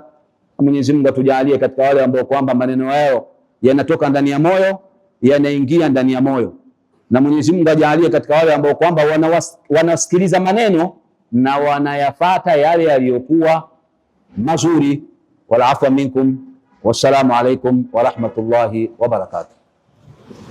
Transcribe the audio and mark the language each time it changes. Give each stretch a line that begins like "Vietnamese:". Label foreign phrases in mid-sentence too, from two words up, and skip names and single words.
Swahili: Mwenyezi Mungu atujalie katika wale ambao kwamba maneno yao yanatoka ndani ya moyo, yanaingia ndani ya moyo, na Mwenyezi Mungu ajalie katika wale ambao kwamba wanasikiliza maneno na wanayafata yale yaliyokuwa mazuri.
Arabic: والعفو منكم والسلام عليكم ورحمة الله وبركاته.